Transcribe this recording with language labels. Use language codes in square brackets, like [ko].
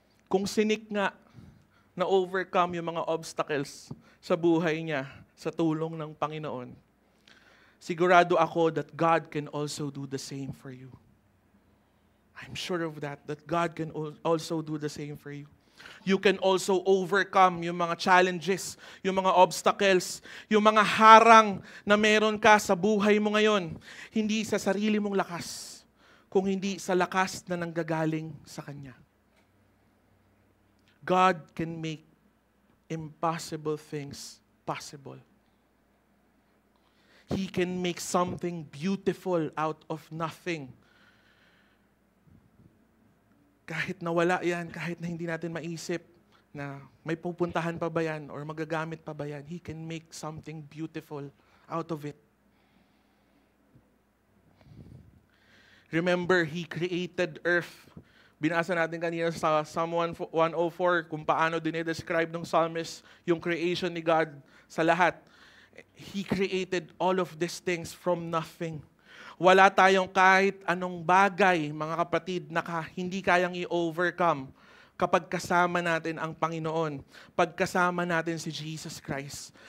[tl] Kung sinik nga na overcome yung mga obstacles sa buhay niya sa tulong ng Panginoon, sigurado ako [en] that God can also do the same for you. I'm sure of that God can also do the same for you. You can also overcome [tl] yung mga challenges, yung mga obstacles, yung mga harang na meron ka sa buhay mo ngayon. Hindi sa sarili mong lakas, kung hindi sa lakas na nanggagaling sa Kanya. [en] God can make impossible things possible. He can make something beautiful out of nothing. [tl] Kahit nawala yan, kahit na hindi natin maisip na may pupuntahan pa ba yan or magagamit pa ba yan, [en] He can make something beautiful out of it. Remember, He created earth. [tl] Binasa natin kanina sa Psalm 104 kung paano dinidescribe ng psalmist yung creation ni God sa lahat. [en] He created all of these things from nothing. [tl] Wala tayong kahit anong bagay, mga kapatid, na hindi kayang i-overcome kapag kasama natin ang Panginoon, pagkasama natin si Jesus Christ.